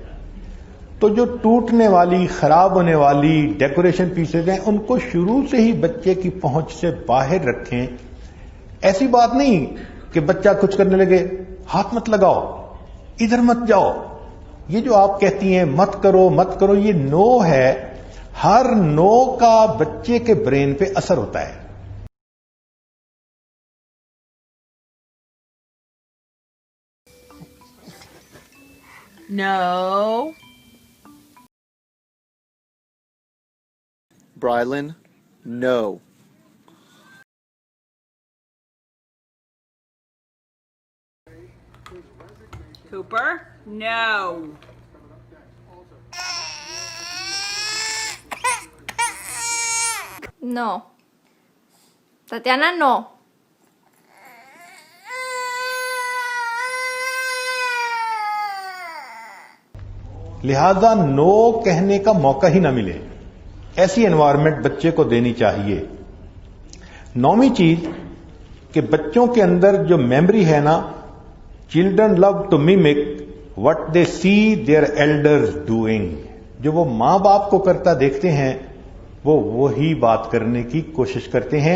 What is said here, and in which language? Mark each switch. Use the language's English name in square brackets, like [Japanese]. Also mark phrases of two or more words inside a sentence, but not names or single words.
[Urdu] تو جو ٹوٹنے والی، خراب ہونے والی ڈیکوریشن پیسز ہیں ان کو شروع سے ہی بچے کی پہنچ سے باہر رکھیں۔ ایسی بات نہیں کہ بچہ کچھ کرنے لگے ہاتھ مت لگاؤ، ادھر مت جاؤ، یہ جو آپ کہتی ہیں مت کرو مت کرو، یہ نو ہے۔ ہر نو کا بچے کے برین پہ اثر ہوتا ہے۔ [English] No. Brylan, no. Cooper, no. No. Tatiana, no. [Urdu] لہذا نو کہنے کا موقع ہی نہ ملے، ایسی انوائرمنٹ بچے کو دینی چاہیے۔ 9ویں چیز کہ بچوں کے اندر جو میموری ہے نا، [English] Children love to mimic what they see their elders doing, [Urdu] جو وہ ماں باپ کو کرتا دیکھتے ہیں وہ وہی بات کرنے کی کوشش کرتے ہیں۔